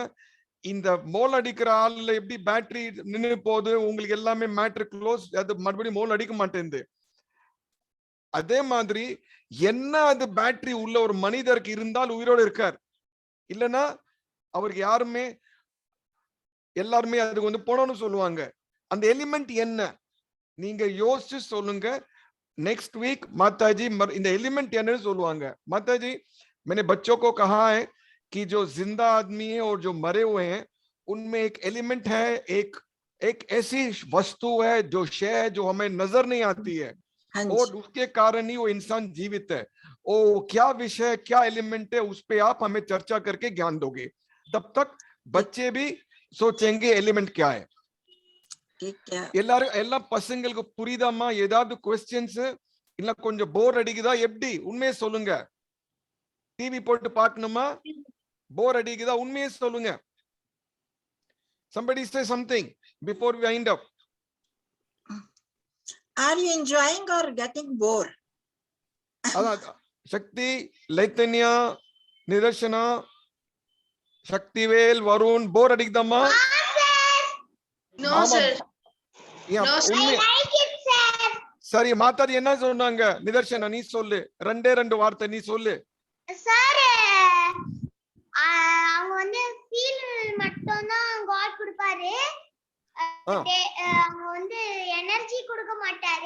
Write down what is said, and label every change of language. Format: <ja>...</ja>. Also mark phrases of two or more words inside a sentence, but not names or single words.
<ta>இந்த மோல் அடிக்கிற ஆள்ல எப்படி பேட்டரி நின்று போகுது, உங்களுக்கு எல்லாமே மேட்ரு க்ளோஸ், அது மறுபடியும் மோல் அடிக்க மாட்டேங்குது. அதே மாதிரி என்ன அது பேட்டரி உள்ள ஒரு மனிதருக்கு இருந்தால் உயிரோடு இருக்கார், இல்லைன்னா அவருக்கு யாருமே எல்லாருமே அதுக்கு வந்து போனோம்னு சொல்லுவாங்க. அந்த எலிமெண்ட் என்ன நீங்க யோசிச்சு சொல்லுங்க.</ta> <en>next week</en> <ta>माताजी இந்த एलिमेंट என்னன்னு சொல்லுவாங்க.</ta> <hi>माताजी मैंने बच्चों को कहा है कि जो जिंदा आदमी है और जो मरे हुए हैं उनमें एक एलिमेंट है, एक ऐसी वस्तु है, जो शय है जो हमें नजर नहीं आती है और उसके कारण ही वो इंसान जीवित है. ओ क्या विषय, क्या एलिमेंट है, उस पे आप हमें चर्चा करके ज्ञान दोगे. तब तक बच्चे भी सोचेंगे एलिमेंट क्या है.</hi> <ta>எல்லாரும் எல்லா பசங்களுக்கு புரியுதாமா? ஏதாவது क्वेश्चंस இல்ல கொஞ்சம் போர் அடிக்குதா? எப்படி? உண்மையை சொல்லுங்க. டிவி போட்டு பார்க்கணுமா? போர் அடிக்குதா? உண்மையை சொல்லுங்க.</ta> <en>somebody say something before we wind up. Are you enjoying or getting bored?</en> <ta>சக்தி, லைத்தன்யா, நிதர்சனா, சக்திவேல், வருண், போர் அடிக்குதாமா?</ta> <en>No sir. No sir. I like it sir.</en> <ta>சரி, மாதாஜி என்ன சொன்னாங்க? நிதர்சனா நீ சொல்லு, ரெண்டு வார்த்தை நீ சொல்லு. சார் அவங்க வந்து ஃபீல் மட்டும் தான் காட் கொடுப்பாரு. அவங்க வந்து எனர்ஜி கொடுக்க மாட்டாரு.</ta>